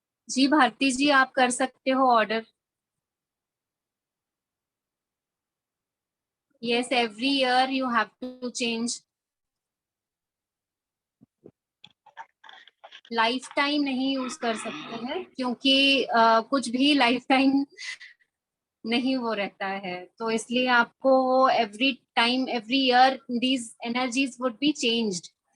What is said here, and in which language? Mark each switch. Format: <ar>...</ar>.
<hi>जी भारती जी, आप कर सकते हो order.</hi> <en>Yes, every year you have to change.</en> <hi>Life time नहीं यूज कर सकते हैं, क्योंकि कुछ भी लाइफ टाइम नहीं वो रहता है, तो इसलिए आपको वो</hi> <en>Every time every year these energies would be changed.</en>